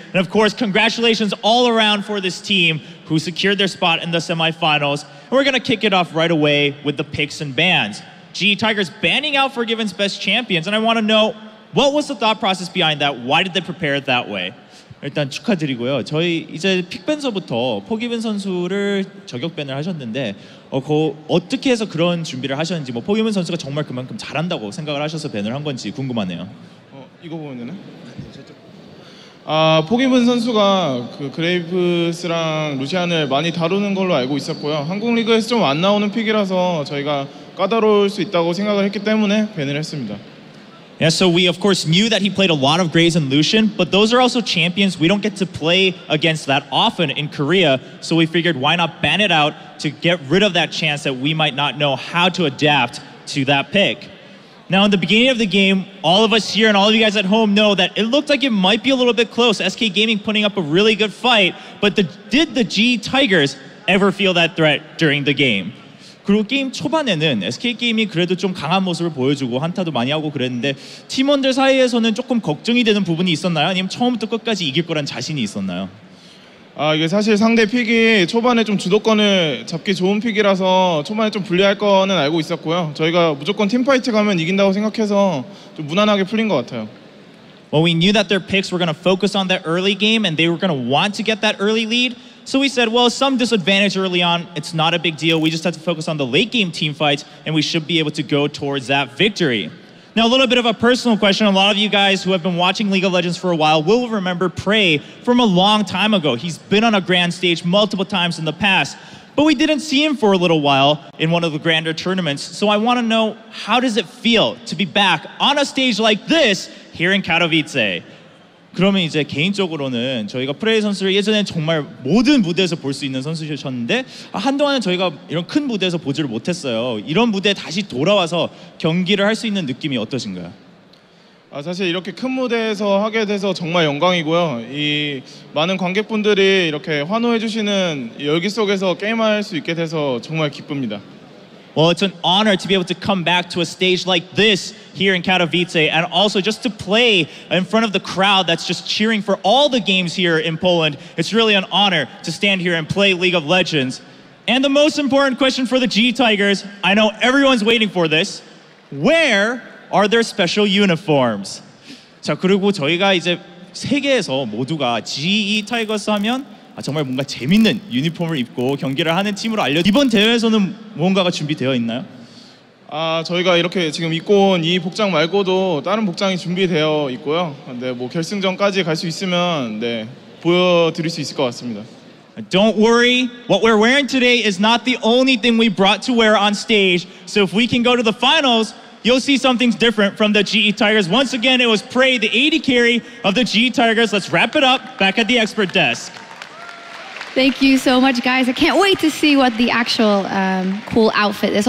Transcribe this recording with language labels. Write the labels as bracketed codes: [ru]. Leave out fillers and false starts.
[en] And of course, congratulations all around for this team who secured their spot in the semifinals. And we're going to kick it off right away with the picks and bans. GE Tigers banning out Forgiven's best champions. And I want to know, What was the thought process behind that? Why did they prepare it that way? [ko] 일단 축하드리고요. 저희 이제 픽밴서부터 포기빈 선수를 저격밴을 하셨는데 어떻게 해서 그런 준비를 하셨는지 뭐 포기빈 선수가 정말 그만큼 잘한다고 생각을 하셔서 밴을 한 건지 궁금하네요. 이거 보면 되나? 포기빈 선수가 그 그레이브스랑 루시안을 많이 다루는 걸로 알고 있었고요. 한국 리그에서 좀 안 나오는 픽이라서 저희가 까다로울 수 있다고 생각을 했기 때문에 밴을 했습니다. [en] Yeah, so we of course knew that he played a lot of Graves and Lucian, but those are also champions we don't get to play against that often in Korea, so we figured why not ban it out to get rid of that chance that we might not know how to adapt to that pick. Now in the beginning of the game, all of us here and all of you guys at home know that it looked like it might be a little bit close, SK Gaming putting up a really good fight, but did the G Tigers ever feel that threat during the game? [ko] 그리고 게임 초반에는 SK게임이 그래도 좀 강한 모습을 보여주고 한타도 많이 하고 그랬는데 팀원들 사이에서는 조금 걱정이 되는 부분이 있었나요? 아니면 처음부터 끝까지 이길 거란 자신이 있었나요? 이게 사실 상대 픽이 초반에 좀 주도권을 잡기 좋은 픽이라서 초반에 좀 불리할 거는 알고 있었고요. 저희가 무조건 팀파이트 가면 이긴다고 생각해서 좀 무난하게 풀린 것 같아요. [en] Well, we knew that their picks were going to focus on that early game and they were going to want to get that early lead. So we said, well, some disadvantage early on, it's not a big deal. We just have to focus on the late game team fights and we should be able to go towards that victory. Now, a little bit of a personal question. A lot of you guys who have been watching League of Legends for a while will remember Prey from a long time ago. He's been on a grand stage multiple times in the past, but we didn't see him for a little while in one of the grander tournaments. So I want to know, how does it feel to be back on a stage like this here in Katowice? [ko] 그러면 이제 개인적으로는 저희가 프레이 선수를 예전에 정말 모든 무대에서 볼 수 있는 선수셨는데 한동안은 저희가 이런 큰 무대에서 보지를 못했어요. 이런 무대에 다시 돌아와서 경기를 할 수 있는 느낌이 어떠신가요? 사실 이렇게 큰 무대에서 하게 돼서 정말 영광이고요. 이 많은 관객분들이 이렇게 환호해 주시는 열기 속에서 게임할 수 있게 돼서 정말 기쁩니다. [en] Well, it's an honor to be able to come back to a stage like this here in Katowice and also just to play in front of the crowd that's just cheering for all the games here in Poland. It's really an honor to stand here and play League of Legends. And the most important question for the G Tigers, I know everyone's waiting for this. Where are their special uniforms? [ko] 자, 그리고 저희가 이제 세계에서 모두가 G 타이거스 하면 정말 뭔가 재밌는 유니폼을 입고 경기를 하는 팀으로 이번 대회에서는 무언가가 준비되어 있나요? 저희가 이렇게 지금 입고 온 이 복장 말고도 다른 복장이 준비되어 있고요. 네, 뭐 결승전까지 갈 수 있으면 네, 보여드릴 수 있을 것 같습니다. [en] Don't worry, what we're wearing today is not the only thing we brought to wear on stage. So if we can go to the finals, you'll see something different from the GE Tigers. Once again, it was Prey, the 80 carry of the GE Tigers. Let's wrap it up back at the expert desk. Thank you so much, guys. I can't wait to see what the actual cool outfit is.